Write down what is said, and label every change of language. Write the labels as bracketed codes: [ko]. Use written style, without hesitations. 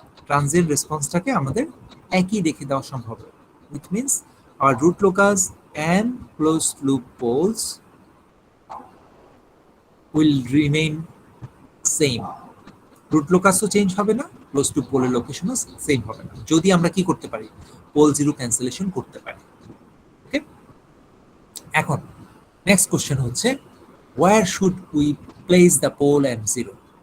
[bn] Transient responseটাকে আমাদের একই রেখে দেওয়া সম্ভব, [en] which means our root locus and closed loop poles will remain same. [bn] root locus O change হবে না, closed loop পোলের লোকেশনও সেম হবে না, যদি আমরা কি করতে পারি, পোল জিরো ক্যান্সেলেশন করতে পারি। [en] okay, [bn] এখন নেক্সট কোশ্চেন হচ্ছে, [en] where should we place the pole and zero?